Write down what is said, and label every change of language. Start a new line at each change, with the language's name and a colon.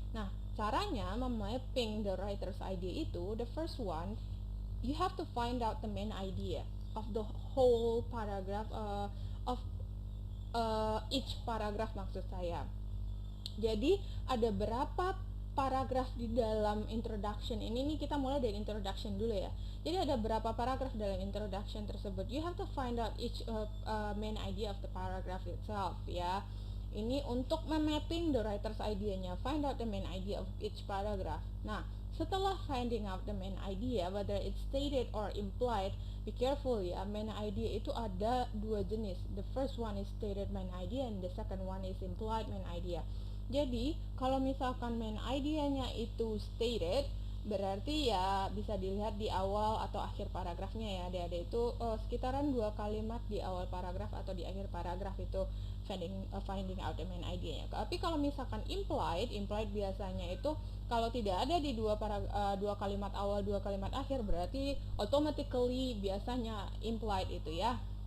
Indonesian: Nah, caranya memapping
English: the writer's idea itu, the first one, you have to find out the main idea of the whole paragraph, of each paragraph
Indonesian: maksud saya. Jadi ada berapa paragraf di dalam introduction ini nih, kita mulai dari introduction dulu ya. Jadi ada berapa paragraf dalam introduction tersebut.
English: You have to find out each main idea of the paragraph itself ya.
Indonesian: Ini untuk memapping
English: the writer's idea-
Indonesian: nya.
English: Find out the main idea of each paragraph.
Indonesian: Nah, setelah
English: finding out the main idea, whether it's stated or implied, be careful ya. Main idea
Indonesian: itu ada dua jenis.
English: The first one is stated main idea and the second one is implied main idea.
Indonesian: Jadi kalau misalkan main idenya itu stated, berarti ya bisa dilihat di awal atau akhir paragrafnya ya. Adik-adik itu sekitaran 2 kalimat di awal paragraf atau di akhir paragraf itu finding out the main idea-nya. Tapi kalau misalkan implied biasanya itu kalau tidak ada di 2 kalimat awal 2 kalimat akhir, berarti automatically biasanya implied itu ya.